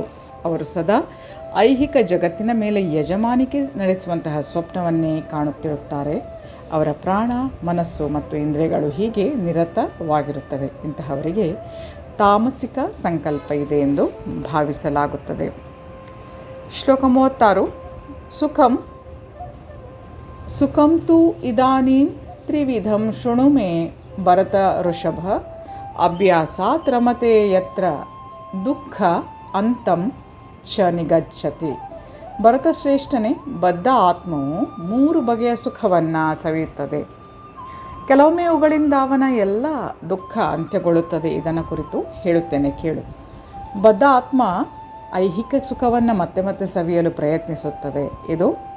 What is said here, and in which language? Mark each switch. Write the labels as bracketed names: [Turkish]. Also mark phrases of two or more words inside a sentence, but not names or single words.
[Kannada] ಅವರು ಸದಾ ಐಹಿಕ ಜಗತ್ತಿನ ಮೇಲೆ ಯಜಮಾನಿಕೆ ನಡೆಸುವಂತಹ ಸ್ವಪ್ನವನ್ನೇ ಕಾಣುತ್ತಿರುತ್ತಾರೆ. ಅವರ ಪ್ರಾಣ, ಮನಸ್ಸು ಮತ್ತು ಇಂದ್ರಿಯಗಳು ಹೀಗೆ ನಿರತವಾಗಿರುತ್ತವೆ. ಇಂತಹವರಿಗೆ ತಾಮಸಿಕ ಸಂಕಲ್ಪ ಇದೆ ಎಂದು ಭಾವಿಸಲಾಗುತ್ತದೆ. ಶ್ಲೋಕ 36. [Sanskrit] ಸುಖಂ ತು ಇದಾನೀಂ ತ್ರಿವಿಧಂ ಶೃಣು ಮೇ ಭರತ ಋಷಭ ಅಭ್ಯಾಸಾತ್ ರಮತೆ ಯತ್ರ ದುಃಖ ಅಂತಂ ಚ ನಿಗಚ್ಚತಿ. [Kannada] ಭರತಶ್ರೇಷ್ಠನೇ, ಬದ್ಧ ಆತ್ಮವು 3 ಬಗೆಯ ಸುಖವನ್ನು ಸವಿಯುತ್ತದೆ. ಕೆಲವೊಮ್ಮೆ ಅವುಗಳಿಂದ ಅವನ ಎಲ್ಲ ದುಃಖ ಅಂತ್ಯಗೊಳ್ಳುತ್ತದೆ. ಇದನ್ನು ಕುರಿತು ಹೇಳುತ್ತೇನೆ, ಕೇಳು. ಬದ್ಧ ಆತ್ಮ ಐಹಿಕ ಸುಖವನ್ನು ಮತ್ತೆ ಮತ್ತೆ ಸವಿಯಲು ಪ್ರಯತ್ನಿಸುತ್ತದೆ.